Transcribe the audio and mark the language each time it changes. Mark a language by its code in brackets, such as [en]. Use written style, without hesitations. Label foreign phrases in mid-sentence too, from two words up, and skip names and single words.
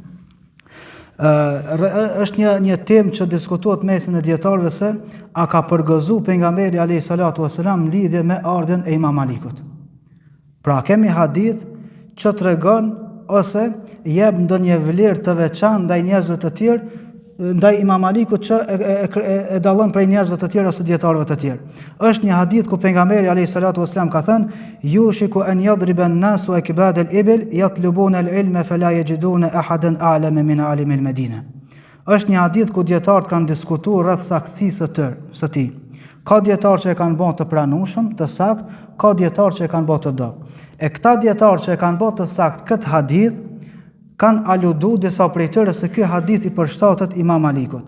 [sq] Është një temë që diskutohet mesin e dietarëve se a ka përgëzuar pejgamberi [ar] عليه الصلاة والسلام [sq] lidhje me ardhen e Imam Malikut. Pra kemi hadith që tregon ose jep ndonjë vlerë të veçantë ndaj njerëzve të tjerë, ndaj Imam Malikut që e dallon prej njerëzve të tjerë ose dietarëve të tjerë. Është një hadith ku pejgamberi [ar] عليه الصلاة والسلام [sq] ka thënë: [ar] "يوشك أن يضرب الناس أكباد الإبل يطلبون العلم فلا يجدون أحدا أعلم من عالم المدينة." [sq] Është një hadith ku dietarët kanë diskutuar rreth saktësisë së tij. Ka dietarë që e kanë bërë të pranueshëm, të saktë, ka dietarë që e kanë bërë të dobët. E këta dietarë që e kanë bërë të saktë këtë hadith kanë aludu disa prej tyre se ky hadith I përshtatet Imam Malikut.